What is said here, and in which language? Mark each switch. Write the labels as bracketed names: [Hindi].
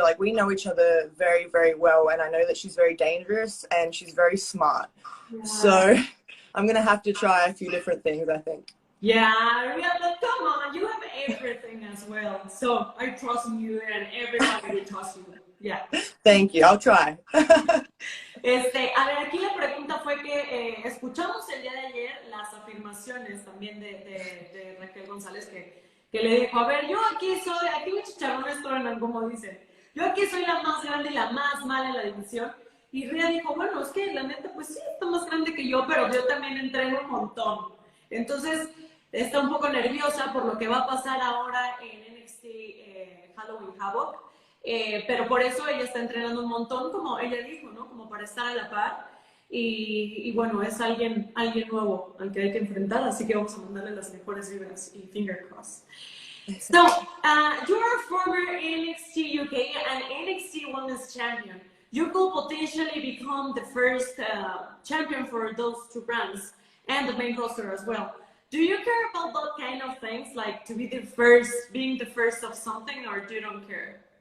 [English] So like we know each other very, very well. And I know that she's very dangerous and she's very smart. Yeah. So I'm going to have to try a few different things, I think. Yeah, but come on, you have everything as well. So I trust you and everybody will trust you. Yeah. Thank you, I'll try. [Spanish] A ver, aquí la pregunta fue que escuchamos el día de ayer las afirmaciones también de Raquel González que le dijo, a ver, yo aquí soy, aquí mis chicharrones truenan, como dicen, yo aquí soy la más grande y la más mala en la división. Y Rhea dijo, bueno, es que la neta, pues sí, está más grande que yo, pero yo también entreno un montón. Entonces, está un poco nerviosa por lo que va a pasar ahora en NXT Halloween Havoc. Pero por eso ella está entrenando un montón, como ella dijo, ¿no? Como para estar a la par. Y bueno, es alguien nuevo al que hay que enfrentar, así que vamos a mandarle las mejores vibras y [English] finger cross. So, you are a former NXT UK and NXT Women's Champion. You could potentially become the first champion for those two brands and the main roster as well. Do you care about that kind of things, like to be the first, being the first of something, or do you don't care?